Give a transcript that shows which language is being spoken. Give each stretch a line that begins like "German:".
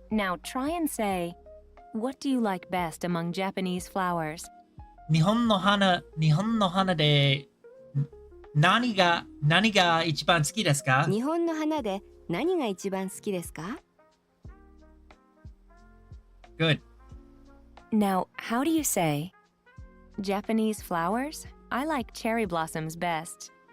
English: Now try and say, what do you like best among Japanese flowers?
Japanese: 日本の花で何が一番好きですか？日本の花で何が一番好きですか
English: Good. Now, how do you say, Japanese flowers? I like cherry blossoms best.